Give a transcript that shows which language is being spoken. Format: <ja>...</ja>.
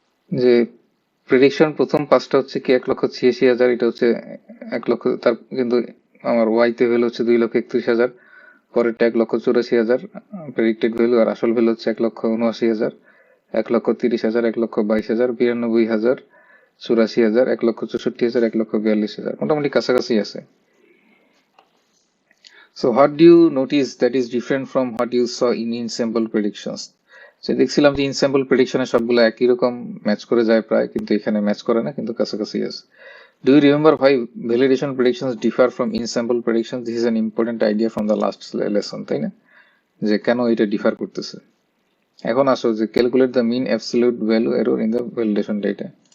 <bn>যে প্রেডিকশন প্রথম 5টা হচ্ছে কি 1,86,000, এটা হচ্ছে 1 লক্ষ, তার কিন্তু আমার ওয়াইতে ভ্যালু হচ্ছে 2,31,000, পরেরটা 1,84,000 প্রেডিক্টেড ভ্যালু, আর আসল ভ্যালু হচ্ছে 1,79,000, 1,30,000, 1,22,000, 92,000, 84,000, 1,64,000, 1,42,000, মোটামুটি কাছাকাছি আছে।</bn> <en>So what do you notice that is different from what you saw in sample predictions?</en> <bn>সে দেখছিলাম যে ইনস্যাম্পল প্রেডিকশনে সবগুলো একই রকম ম্যাচ করে যায় প্রায়, কিন্তু এখানে ম্যাচ করে না, কিন্তু কাছাকাছি আছে।</bn> <en>Do you remember why validation predictions differ from in sample prediction? This is an important idea from the last lesson,</en> <bn>তাই না? যে কেন এটা ডিফার করতেছে। এখন আসো যে</bn> <en>Calculate the mean absolute value error in the validation data.</en>